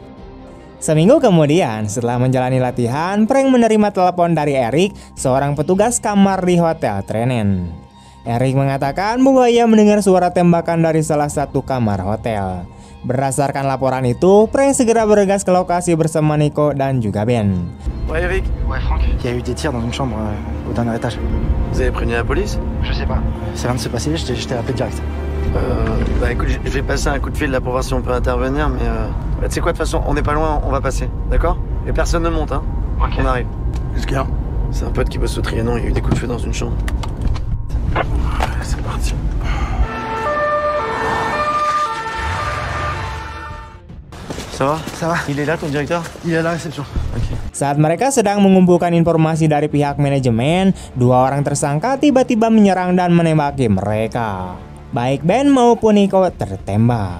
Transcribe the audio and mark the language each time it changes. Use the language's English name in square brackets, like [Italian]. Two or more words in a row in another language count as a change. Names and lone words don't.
[Indonesian] Seminggu kemudian, setelah menjalani latihan, Frank menerima telepon dari Eric, seorang petugas kamar di Hotel Trenen. Eric mengatakan bahwa ia mendengar suara tembakan dari salah satu kamar hotel. Berdasarkan laporan itu, Frank segera bergegas ke lokasi bersama Nico dan juga Ben. [French] Ouais, Eric. Ouais, Franck, il y a eu des tirs dans une chambre au dernier étage. Vous avez prévenu la police? Je sais pas. Ça vient de se passer, je t'ai appelé direct. Bah écoute, je vais passer un coup de fil là pour voir si on peut intervenir, mais tu sais quoi, de toute façon, on n'est pas loin, on va passer, d'accord? Et personne ne monte, hein? Ok. On arrive. Qu'est-ce qu'il y a? C'est un pote qui bosse au Trianon, il y a eu des coups de feu dans une chambre. C'est parti. Ça va? Ça va? Il est là ton directeur? Il est à la réception. Ok. [Indonesian] Saat mereka sedang mengumpulkan informasi dari pihak manajemen, 2 orang tersangka tiba-tiba menyerang dan menembaki mereka. Baik Ben maupun Nico tertembak.